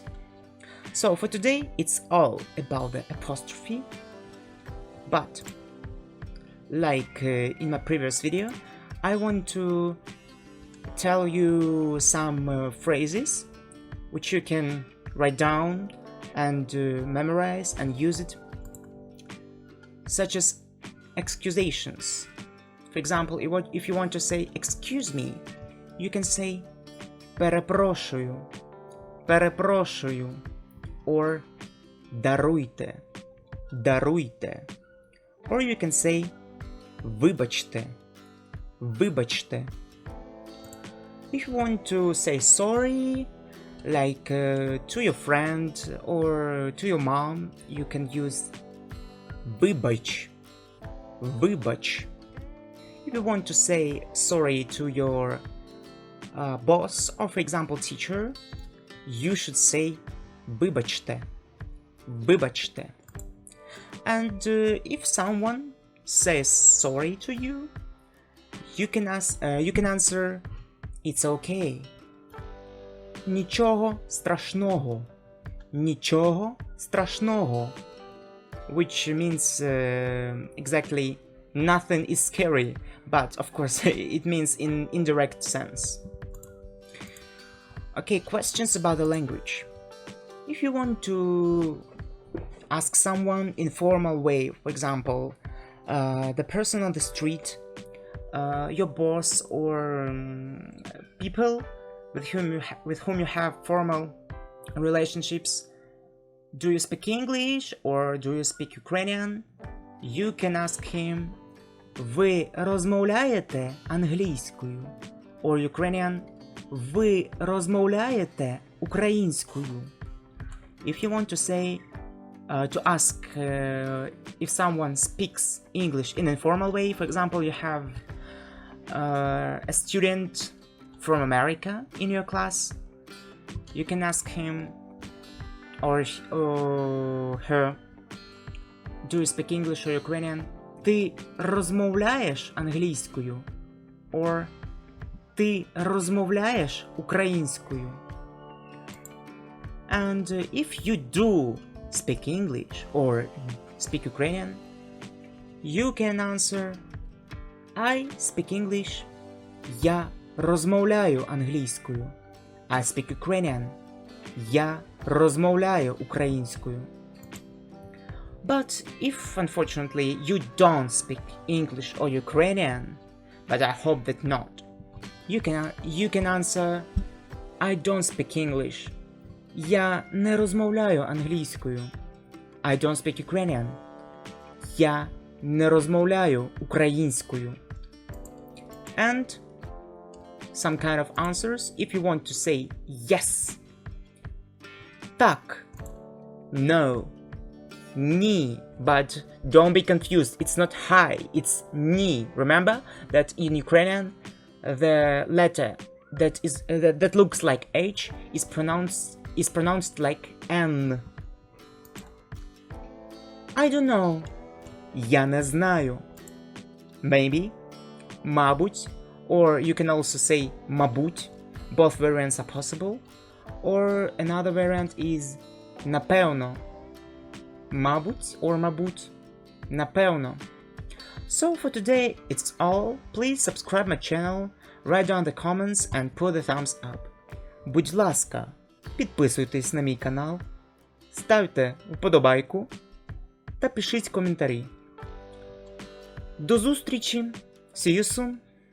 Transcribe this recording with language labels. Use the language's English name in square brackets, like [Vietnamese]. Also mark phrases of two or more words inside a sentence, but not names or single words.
[English] So for today, it's all about the apostrophe, but like in my previous video, I want to tell you some phrases which you can write down and memorize and use it, such as excusations. For example, if you want to say excuse me, you can say [Ukrainian] перепрошую, перепрошую, [English] or [Ukrainian] даруйте, даруйте. [English] Or you can say [Ukrainian] вибачте, вибачте. [English] If you want to say sorry, like to your friend or to your mom, you can use [Ukrainian] вибач, вибач. [English] If you want to say sorry to your boss or, for example, teacher, you should say [Ukrainian] вибачте, вибачте. [English] And if someone says sorry to you, you can answer it's okay. [Ukrainian] Нічого страшного. Нічого страшного. [English] Which means exactly nothing is scary, but of course it means in indirect sense. Okay, questions about the language. If you want to ask someone in formal way, for example, the person on the street, your boss, or people with whom you have formal relationships, do you speak English or do you speak Ukrainian? You can ask him, [Ukrainian] ви розмовляєте англійською? [English] Or Ukrainian, [Ukrainian] ви розмовляєте українською? [English] If you want to say, to ask if someone speaks English in an informal way, for example, you have a student from America in your class, you can ask him or her, do you speak English or Ukrainian? [Ukrainian] Ти розмовляєш англійською? Or ти розмовляєш українською? [English] And if you do speak English or speak Ukrainian, you can answer I speak English. [Ukrainian] Я розмовляю англійською. [English] I speak Ukrainian. [Ukrainian] Я розмовляю українською. [English] But if unfortunately you don't speak English or Ukrainian, but I hope that not, you can answer I don't speak English. [Ukrainian] Я не розмовляю англійською. [English] I don't speak Ukrainian. [Ukrainian] Я не розмовляю українською. [English] And some kind of answers if you want to say yes. [Ukrainian] Так. No. Ні. [English] But don't be confused. It's not hi. It's ні. Remember that in Ukrainian the letter that looks like H is pronounced like N. I don't know. [Ukrainian] Я не знаю. [English] Maybe. Мабуть. Or you can also say мабуть. Both variants are possible. Or another variant is напевно. [Ukrainian] Мабуть or мабуть. Напевно. [English] So for today it's all. Please subscribe my channel, write down the comments and put the thumbs up. [Ukrainian] Будь ласка, підписуйтесь на мій канал, ставте вподобайку та пишіть коментарі. До зустрічі! [English] See you soon!